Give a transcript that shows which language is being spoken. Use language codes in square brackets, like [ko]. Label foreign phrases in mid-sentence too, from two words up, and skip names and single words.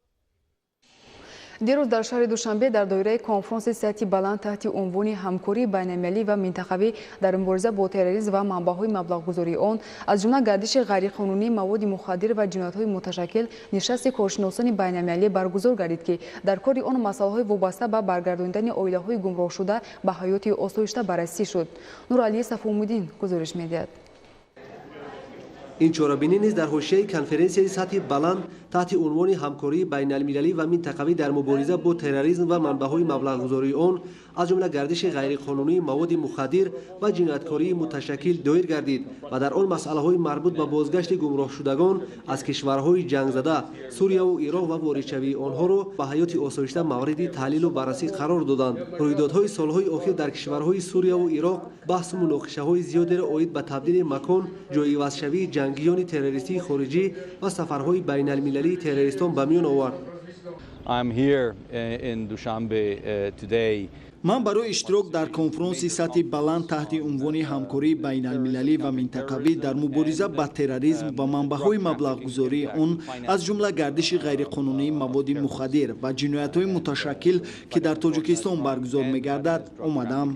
[tg] дирӯз дар шаҳри Душанбе дар доираи конфронси сатҳи баланд таҳти унвони ҳамкории байналмилалӣ ва минтақавӣ дар мубориза бо терроризм ва манбаъҳои маблағгузории он, аз ҷумла гардиши ғайриқонунии маводи мухаддир ва ҷиноятҳои муташаккил нишасти коршиносони байналмилалӣ баргузор гардид, ки дар кори он масъалаҳои вобаста ба баргардонидани оилаҳои гумроҳшуда ба ҳаёти осоишта баррасӣ шуд. Нуралӣ Сафумуддин гузориш медиҳад. ин чорабинӣ низ дар ҳошияи конференсияи сатҳи баланд [fa] تحت عنوان همکاری بین المللی و منطقوی در مبارزه با تروریسم و منبع‌های مبلغ‌گذاری آن از جمله گردش غیرقانونی مواد مخدر و جنایتکاری متشکل دایر گردید و در آن مسائل‌های مربوط به بازگشت گمراه شدگان از کشورهای جنگ زده سوریه و عراق و واردشوی آنها را به حیات آسایشته مورد تحلیل و بررسی قرار دادند. رویدادهای سالهای اخیر در کشورهای سوریه و عراق بحث و مناقشه‌های زیادی را عاید به تبدیل مکان جای وضع‌شوی جنگیان تروریستی خارجی و سفرهای بین المللی تروریستان به میان آورد. [en] I'm here in Dushanbe today. [fa] من برای اشتراک در کنفرانس سطح بلند تحت عنوان همکاری بین المللی و منطقوی در مبارزه با تروریسم و منبع‌های مبلغ‌گذاری آن از جمله گردش غیرقانونی مواد مخدر و جنایت‌های متشکل که در تاجیکستان برگزار می‌گردد آمدم.